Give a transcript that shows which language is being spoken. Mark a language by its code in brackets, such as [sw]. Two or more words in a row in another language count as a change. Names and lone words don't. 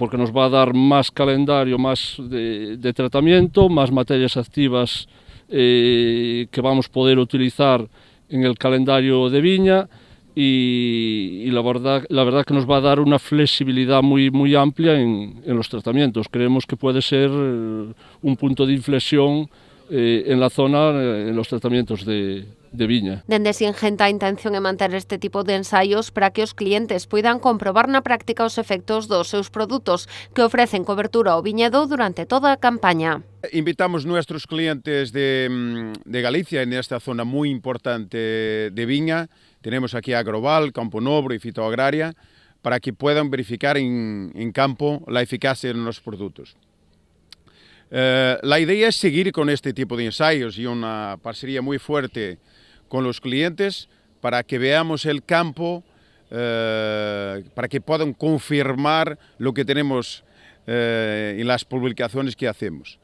[es] Porque nos va a dar más calendario, más de tratamiento, más materias activas que vamos a poder utilizar en el calendario de viña, y la verdad que nos va a dar una flexibilidad muy amplia en los tratamientos. Creemos que puede ser un punto de inflexión en la zona, en los tratamientos de viña. [gl] Dende Singenta a intención é manter este tipo de ensaios para que os clientes poidan comprobar na práctica os efectos dos seus produtos, que ofrecen cobertura ao viñedo durante toda a campaña. [es] Invitamos nuestros clientes de Galicia, en esta zona muy importante de viña. Tenemos aquí Agroval, Campo Novo y Fitoagraria, para que puedan verificar en campo la eficacia de los productos. La idea es seguir con este tipo de ensayos y una parcería muy fuerte con los clientes para que veamos el campo, para que puedan confirmar lo que tenemos en las publicaciones que hacemos.